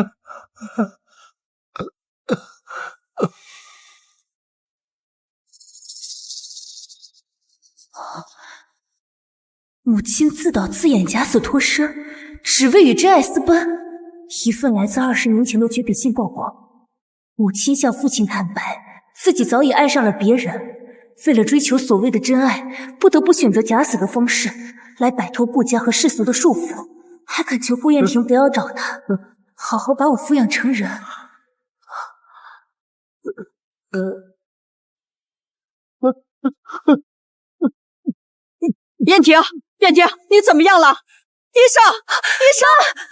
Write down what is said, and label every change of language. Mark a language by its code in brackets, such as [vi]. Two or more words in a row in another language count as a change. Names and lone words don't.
[zh] 母親自導自演假死脫身，只為與真愛私奔。一份來自20年前的絕筆信曝光，母親向父親坦白，自己早已愛上了別人，為了追求所謂的真愛，不得不選擇假死的方式來擺脫顧家和世俗的束縛，還懇求顧彥廷不要找他，好好把我撫養成人。嫣婷，你怎麼樣了？醫生，